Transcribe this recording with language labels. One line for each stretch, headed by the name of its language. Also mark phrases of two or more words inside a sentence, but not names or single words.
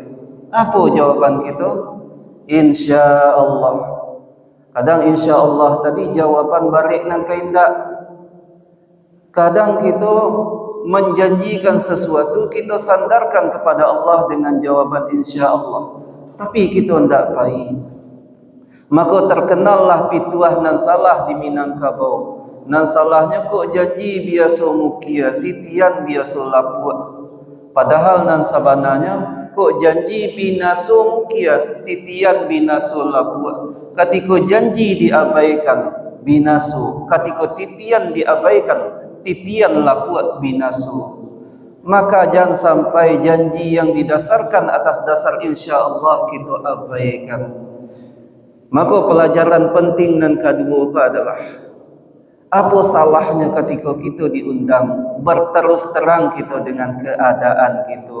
Indonesian: Apa jawaban kita?
Arabic: Insya Allah.
Minangkabau: Kadang
Arabic: insya Allah
Minangkabau: tadi jawaban balik nan kaindak.
Indonesian: Kadang kita menjanjikan sesuatu, kita sandarkan kepada Allah dengan jawaban
Arabic: insya Allah,
Indonesian: tapi kita tidak baik. Maka terkenallah pituah nan salah di Minangkabau.
Minangkabau: Nan salahnya kok janji biasa mukia, titian biasa lapuat. Padahal nan sabananya kok janji binaso mukia, titian binaso lapuat.
Indonesian: Ketika janji diabaikan, binaso. Ketika titian diabaikan, titian lapuat binaso. Maka jangan sampai janji yang didasarkan atas dasar
Arabic: insya Allah
Indonesian: kita abaikan. Maka pelajaran penting dan kedua adalah, apa salahnya ketika kita diundang, berterus terang kita dengan keadaan kita.